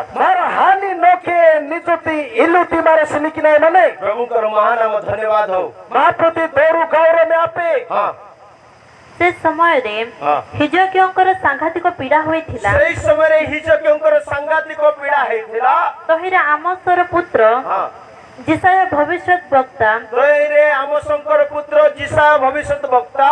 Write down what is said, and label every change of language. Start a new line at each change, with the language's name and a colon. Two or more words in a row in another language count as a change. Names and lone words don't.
Odia: मार हानि नोके निजुति इलुति मारे सिनी किना मने ପ୍ରଭୁଙ୍କର ମହାନାମ ଧନ୍ୟବାଦ ହଉ महाप्रति दोरु गौरव में आपे ହଁ ସେ ସମୟରେ ହଁ ହିଜକିଅଙ୍କର ସାଂଘାତିକ ପୀଡ଼ା ହୋଇଥିଲା ସେଇ ସମୟରେ ହିଜକିଅଙ୍କର ସାଂଘାତିକ ପୀଡ଼ା ହେଇଥିଲା ତହିଁରେ ଆମୋସର ପୁତ୍ର ହଁ ଜିସାୟ ଭବିଷ୍ୟତ ବକ୍ତା ତହିଁରେ ଆମୋସଙ୍କର ପୁତ୍ର ଜିସାୟ ଭବିଷ୍ୟତ ବକ୍ତା